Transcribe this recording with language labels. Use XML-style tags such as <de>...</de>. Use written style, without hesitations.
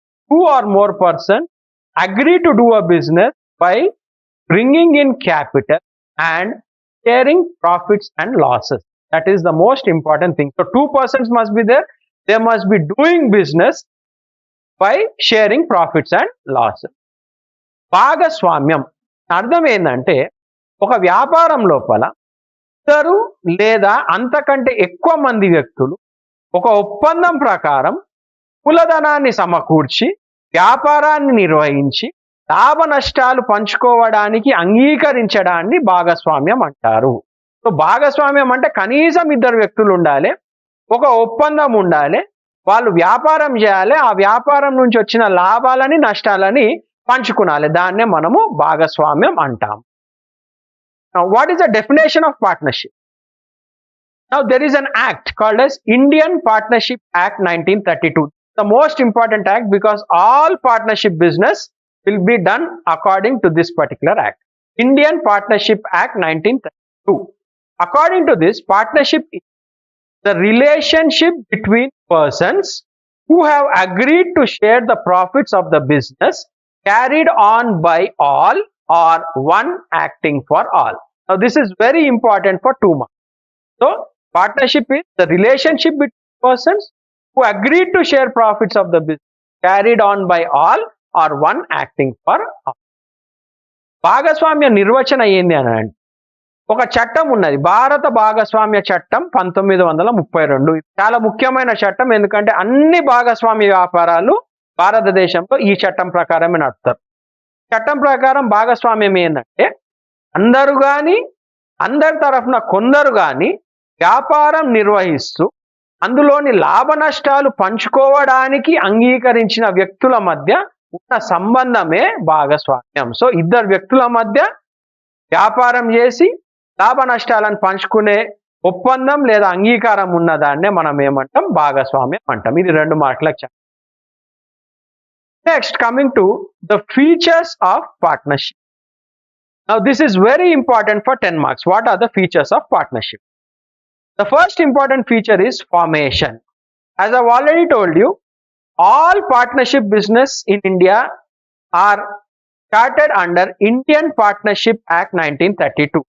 <en>2 or more persons agree to do a business by bringing in capital and sharing profits and losses. That is the most important thing. So 2 persons must be there. They must be doing business by sharing profits and losses.</en> <te>భాగస్వామ్యం అర్థం ఏంటంటే ఒక వ్యాపారం లోపల ఇద్దరు లేదా అంతకంటే ఎక్కువ మంది వ్యక్తులు ఒక ఒప్పందం ప్రకారం మూలధనాన్ని సమకూర్చి వ్యాపారాన్ని నిర్వహించి లాభ నష్టాలు పంచుకోవడానికి అంగీకరించడాన్ని భాగస్వామ్యం అంటారు. సో భాగస్వామ్యం అంటే కనీసం ఇద్దరు వ్యక్తులు ఉండాలి, ఒక ఒప్పందం ఉండాలి, వాళ్ళు వ్యాపారం చేయాలి, ఆ వ్యాపారం నుంచి వచ్చిన లాభాలని నష్టాలని పంచుకునాలి. దాన్నే మనము భాగస్వామ్యం అంటాం.</te> <en>Now, what is the definition of partnership? Now, there is an act called as Indian Partnership Act 1932. The most important act because all partnership business will be done according to this particular act. Indian Partnership Act 1932. According to this, partnership is the relationship between persons who have agreed to share the profits of the business carried on by all or one acting for all. Now this is very important for 2 marks. So partnership is the relationship between persons who agreed to share profits of the business carried on by all or one acting for all.</en> <te>భాగస్వామ్య నిర్వచన ఏంది అని అంటే ఒక చట్టం ఉన్నది, భారత భాగస్వామ్య చట్టం 1932. చాలా ముఖ్యమైన చట్టం, ఎందుకంటే అన్ని భాగస్వామ్య వ్యాపారాలు భారతదేశంలో ఈ చట్టం ప్రకారమే నడుపుతారు. చట్టం ప్రకారం భాగస్వామ్యం ఏంటంటే అందరూ కానీ అందరి తరఫున కొందరు కానీ వ్యాపారం నిర్వహిస్తూ అందులోని లాభ నష్టాలు పంచుకోవడానికి అంగీకరించిన వ్యక్తుల మధ్య ఉన్న సంబంధమే భాగస్వామ్యం. సో ఇద్దరు వ్యక్తుల మధ్య వ్యాపారం చేసి లాభ నష్టాలను పంచుకునే ఒప్పందం లేదా అంగీకారం ఉన్నదాన్నే మనం ఏమంటాం, భాగస్వామ్యం అంటాం. ఇది 2 మార్కులకు.</te> <en>Next, coming to the features of partnership. Now, this is very important for 10 marks. What are the features of partnership? The first important feature is formation. As I've already told you, all partnership business in India are started under Indian Partnership Act 1932.</en>